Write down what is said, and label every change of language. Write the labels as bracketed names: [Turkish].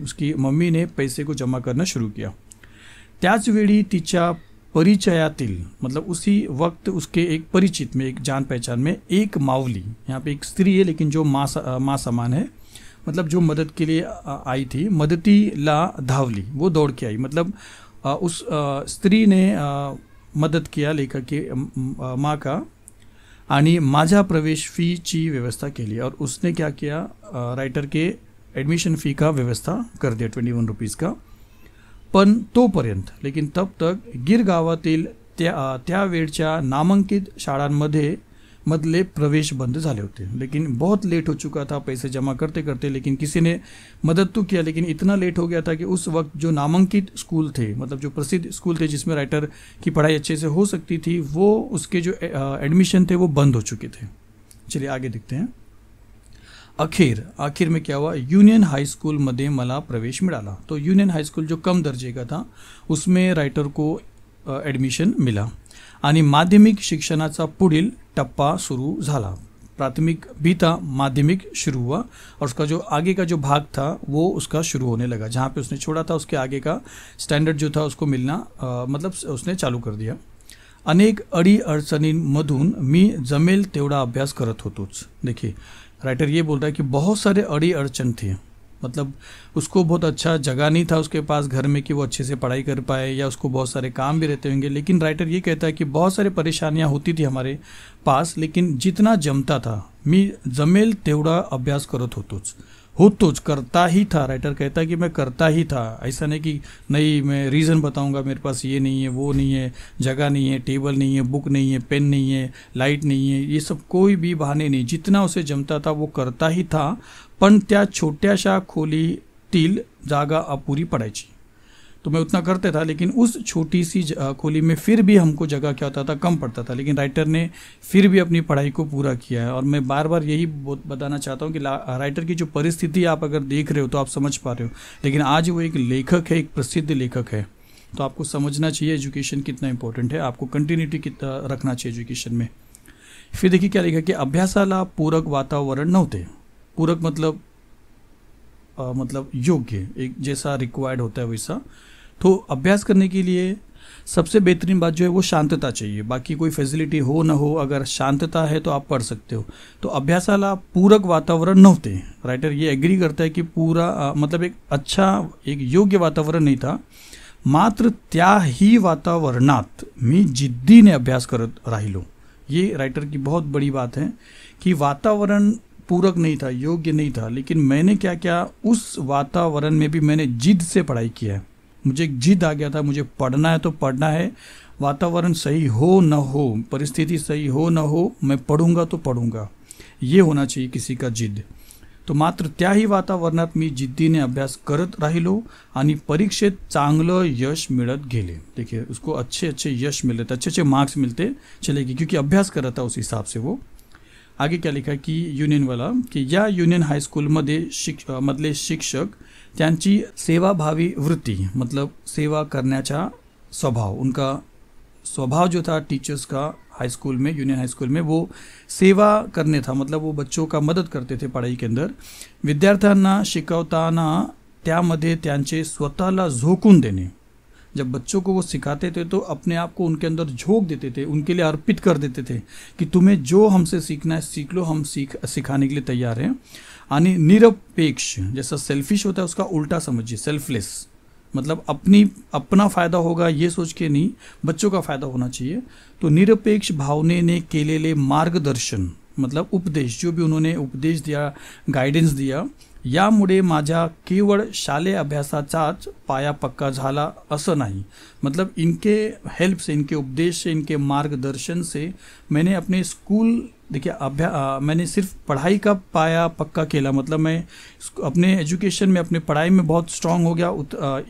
[Hindi] उसकी मम्मी ने पैसे को जमा करना शुरू किया। [Marathi] त्याच वेळी तिच्या परिचयातील, [Hindi] मतलब उसी वक्त उसके एक परिचित में, एक जान पहचान में एक मावली, यहाँ पे एक स्त्री है लेकिन जो माँ समान है, मतलब जो मदद के लिए आई थी, [Marathi] मदतीला धावली, [Hindi] वो दौड़ के आई। मतलब उस स्त्री ने मदत किया लेखक माँ का [Marathi] आणि माझ्या प्रवेश फीची व्यवस्था केली [Hindi] और उसने क्या किया, रायटर के ॲडमिशन फी का व्यवस्था कर दिया 21 रुपीज़ का. [Marathi] पण तोपर्यंत [Hindi] लेकिन तब तक [Marathi] गिर गावातील त्यावेळच्या नामांकित शाळांमध्ये मधले प्रवेश बंद झाले होते. [Hindi] लेकिन बहुत लेट हो चुका था पैसे जमा करते करते, लेकिन किसी ने मदद तो किया, लेकिन इतना लेट हो गया था कि उस वक्त जो नामांकित स्कूल थे, मतलब जो प्रसिद्ध स्कूल थे जिसमें राइटर की पढ़ाई अच्छे से हो सकती थी, वो उसके जो एडमिशन थे वो बंद हो चुके थे. चलिए आगे देखते हैं. आखिर में क्या हुआ, [Marathi] यूनियन हाई स्कूल मध्ये मला प्रवेश मिळाला. [Hindi] तो यूनियन हाई स्कूल जो कम दर्जे का था उसमें राइटर को एडमिशन मिला [Marathi] आणि माध्यमिक शिक्षणाचा पुढील टप्पा सुरू झाला. [Hindi] प्राथमिक भी था, माध्यमिक शुरू हुआ और उसका जो आगे का जो भाग था वो उसका शुरू होने लगा. जहाँ पे उसने छोड़ा था उसके आगे का स्टैंडर्ड जो था उसको मिलना मतलब उसने चालू कर दिया. [Marathi] अनेक अडी अडचणींमधून मी जमेल तेवढा अभ्यास करत होतोच. [Hindi] देखिए राइटर ये बोल रहा है कि बहुत सारे अड़ी अड़चन थे, मतलब उसको बहुत अच्छा जगह नहीं था उसके पास घर में कि वो अच्छे से पढ़ाई कर पाए, या उसको बहुत सारे काम भी रहते होंगे. लेकिन राइटर ये कहता है कि बहुत सारे परेशानियां होती थी हमारे पास, लेकिन जितना जमता था [Marathi] मी जमेल तेवढा अभ्यास करत होतोच [Hindi] करता ही था. राइटर कहता है कि मैं करता ही था, ऐसा नहीं कि नहीं मैं रीज़न बताऊंगा मेरे पास ये नहीं है, वो नहीं है, जगह नहीं है, टेबल नहीं है, बुक नहीं है, पेन नहीं है, लाइट नहीं है, ये सब कोई भी बहाने नहीं. जितना उसे जमता था वो करता ही था. [Marathi] पण त्या छोट्याशा खोलीतील जागा अपुरी पडायची. [Hindi] तो मैं उतना करते था, लेकिन उस छोटी सी खोली में फिर भी हमको जगह क्या होता था, कम पड़ता था. लेकिन राइटर ने फिर भी अपनी पढ़ाई को पूरा किया है. और मैं बार बार यही बताना चाहता हूँ कि राइटर की जो परिस्थिति आप अगर देख रहे हो तो आप समझ पा रहे हो, लेकिन आज वो एक लेखक है, एक प्रसिद्ध लेखक है. तो आपको समझना चाहिए एजुकेशन कितना इंपॉर्टेंट है, आपको कंटिन्यूटी कितना रखना चाहिए एजुकेशन में. फिर देखिए क्या लिखा कि [Marathi] अभ्यासाला पूरक वातावरण नव्हते. [Hindi] पूरक मतलब योग्य, एक जैसा रिक्वायर्ड होता है वैसा. तो अभ्यास करने के लिए सबसे बेहतरीन बात जो है वो शांतता चाहिए. बाकी कोई फैसिलिटी हो ना हो, अगर शांतता है तो आप पढ़ सकते हो. [Marathi] तो अभ्यासाला पूरक वातावरण नव्हते. [Hindi] राइटर ये एग्री करता है कि पूरा मतलब एक अच्छा एक योग्य वातावरण नहीं था. [Marathi] मात्र त्याही वातावरणात मी जिद्दीने अभ्यास करत राहिलो. [Hindi] ये राइटर की बहुत बड़ी बात है कि वातावरण पूरक नहीं था, योग्य नहीं था, लेकिन मैंने क्या किया, उस वातावरण में भी मैंने जिद से पढ़ाई किया है. मुझे एक जिद आ गया था, मुझे पढ़ना है तो पढ़ना है. वातावरण सही हो न हो, परिस्थिति सही हो न हो, मैं पढ़ूंगा तो पढ़ूंगा, ये होना चाहिए किसी का जिद. [Marathi] तो मात्र त्याही वातावरणात मी जिद्दीने अभ्यास करत राहिलो आणि परीक्षेत चांगलं यश मिळत गेले. [Hindi] देखिए उसको अच्छे यश मिल रहे थे, अच्छे मार्क्स मिलते चले गए, क्योंकि अभ्यास कर रहा था उस हिसाब से वो. आगे क्या लिखा कि यूनियन वाला कि या [Marathi] यूनियन हाईस्कूलमध्ये मधले शिक्षक त्यांची सेवाभावी वृत्ती, [Hindi] मतलब [Marathi] सेवा करण्याचा स्वभाव, [Hindi] उनका स्वभाव जो था टीचर्स का हाई स्कूल में, यूनियन हाई स्कूल में, वो सेवा करने था. मतलब वो बच्चों का मदद करते थे पढ़ाई के अंदर. [Marathi] विद्यार्थ्यांना शिकवताना त्यामध्ये त्यांचे स्वतःला झोकून देणे. [Hindi] जब बच्चों को वो सिखाते थे तो अपने आप को उनके अंदर झोंक देते थे, उनके लिए अर्पित कर देते थे कि तुम्हें जो हमसे सीखना है सीख लो, हम सिखाने के लिए तैयार हैं. [Marathi] आणि निरपेक्ष, [Hindi] जैसा सेल्फिश होता है उसका उल्टा समझिए, सेल्फलेस, मतलब अपना फ़ायदा होगा ये सोच के नहीं, बच्चों का फ़ायदा होना चाहिए. [Marathi] तो निरपेक्ष भावनेने केलेले मार्गदर्शन, [Hindi] मतलब उपदेश, जो भी उन्होंने उपदेश दिया, गाइडेंस दिया, [Marathi] यामुळे माझ्या केवळ शालेय अभ्यासाचाच पाया पक्का झाला असं नाही. [Hindi] मतलब इनके हेल्प से, इनके उपदेश से, इनके मार्गदर्शन से मैंने अपने स्कूल, देखिए मैंने सिर्फ पढ़ाई का पाया पक्का केला, मतलब मैं अपने एजुकेशन में, अपने पढ़ाई में बहुत स्ट्रांग हो गया.